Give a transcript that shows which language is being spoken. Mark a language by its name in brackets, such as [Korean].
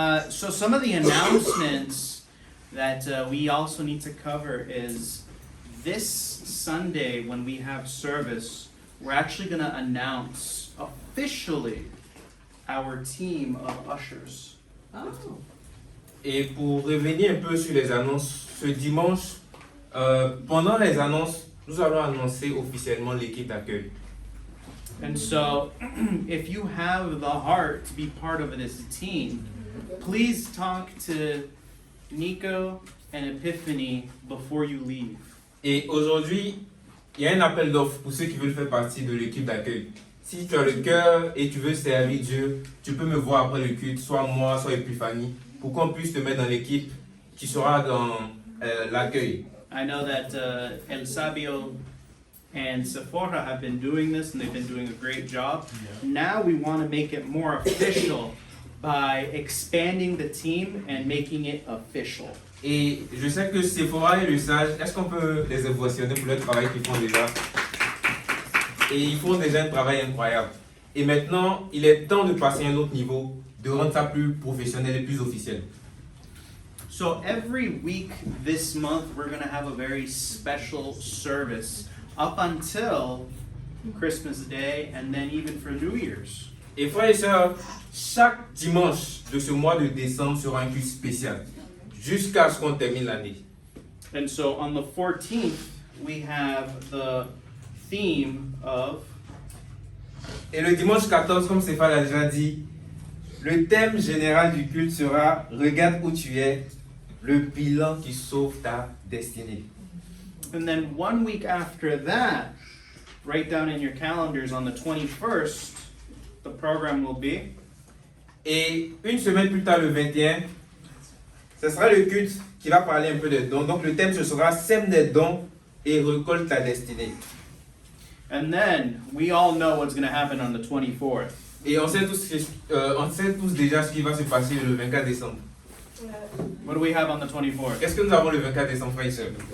[English] So some of the announcements that we also need to cover is this Sunday when we have service, we're actually going to announce officially our team of ushers. Oh. [French] Et pour revenir un peu sur les annonces, ce dimanche, pendant les annonces, nous allons annoncer officiellement l'équipe d'accueil. [English] And so, if you have the heart to be part of this team, please talk to Nico and Epiphany before you leave. [French] Et aujourd'hui, il y a un appel d'offres pour ceux qui veulent faire partie de l'équipe d'accueil. Si tu as le cœur et tu veux servir Dieu, tu peux me voir après le culte, soit moi, soit Epiphanie, pour qu'on puisse te mettre dans l'équipe qui sera dans l'accueil. [English] I know that El Sabio and Sephora have been doing this and they've been doing a great job. Now we want to make it more official by expanding the team and making it official. [French] Et je sais que Sephora et le Sage, est-ce qu'on peut les impressionner pour le travail qu'ils font déjà? Et ils font déjà un travail incroyable. Et maintenant, il est temps de passer à un autre niveau, de rendre ça plus professionnel et plus officiel. [English] So every week this month we're going to have a very special service up until Christmas Day and then even for New Year's. [French] Et frères et sœurs, chaque dimanche de ce mois de décembre sera un culte spécial, jusqu'à ce qu'on termine l'année. [English] And so on the 14th we have the theme of [French] Et le dimanche 14, comme Stéphane l'a déjà dit, le thème général du culte sera « Regarde où tu es, le bilan qui sauve ta destinée ». [English] And then 1 week after that, write down in your calendars on the 21st, the program will be. [French] Et une semaine plus tard, le 21, ce sera le culte qui va parler un peu des dons. Donc le thème, ce sera « Sème des dons et récolte ta destinée ». [English] And then we all know what's going to happen on the 24th. [French] Et on sait tous déjà ce qui va se passer le 24 décembre. [English] What do we have on the 24th? [French] Qu'est-ce que nous avons le 24 décembre, frères et sœurs?